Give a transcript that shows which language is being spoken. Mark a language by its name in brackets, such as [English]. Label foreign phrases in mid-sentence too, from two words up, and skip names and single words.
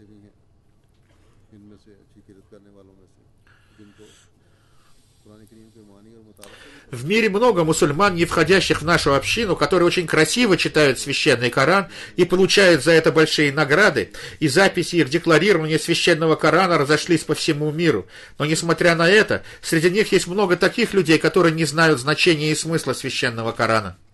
[Urdu] بھی ہیں ان میں سے اچھی قرأت کرنے والوں میں سے جن کو قرآن کریم کے معانی اور مطابق [Russian] В мире много мусульман, не входящих в нашу общину, которые очень красиво читают священный Коран и получают за это большие награды, и записи их декларирования священного Корана разошлись по всему миру. Но несмотря на это, среди них есть много таких людей, которые не знают значения и смысла священного Корана.